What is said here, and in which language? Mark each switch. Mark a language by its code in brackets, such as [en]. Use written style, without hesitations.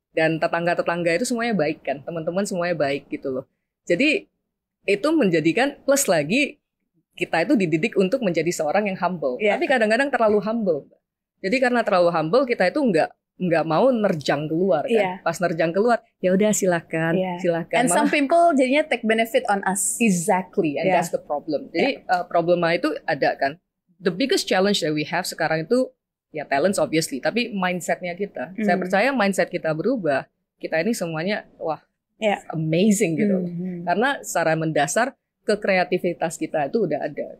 [id] Dan tetangga-tetangga itu semuanya baik kan, teman-teman semuanya baik gitu loh. Jadi itu menjadikan plus lagi kita itu dididik untuk menjadi seorang yang humble. Tapi kadang-kadang terlalu humble. Jadi karena terlalu humble kita itu nggak mau nerjang keluar kan. Pas nerjang keluar ya udah silakan. [en] And some people [id] jadinya [en] take benefit on us. Exactly, and that's the problem. [id] Jadi problema itu ada kan. [en] The biggest challenge that we have [id] sekarang itu ya [en] talents obviously, [id] tapi mindsetnya kita. Saya percaya mindset kita berubah. Kita ini semuanya amazing gitu. Karena secara mendasar kekreativitas kita itu udah ada.